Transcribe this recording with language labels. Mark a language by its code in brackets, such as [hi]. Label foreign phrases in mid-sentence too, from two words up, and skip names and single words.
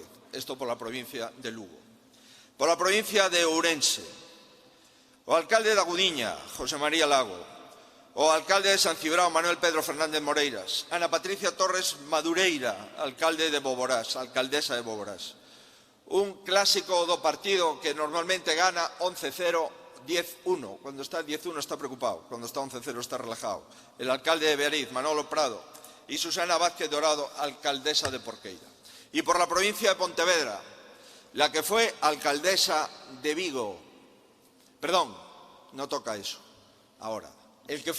[gl] Isto pola provincia de Lugo. Pola provincia de Ourense, o alcalde da Gudiña, José María Lago. O alcalde de San Cibrao, Manuel Pedro Fernández Moreiras. Ana Patricia Torres Madureira, alcalde de Boborás, alcaldesa de Boborás. Un clásico do partido que normalmente gana 11-0, 10-1, [es] cuando está 10-1 está preocupado, cuando está 11-0 está relajado. El alcalde de Beariz, Manolo Prado, y Susana Vázquez Dorado, alcaldesa de Porqueira. Y por la provincia de Pontevedra, la que fue alcaldesa de Vigo, perdón, no toca eso, ahora, el que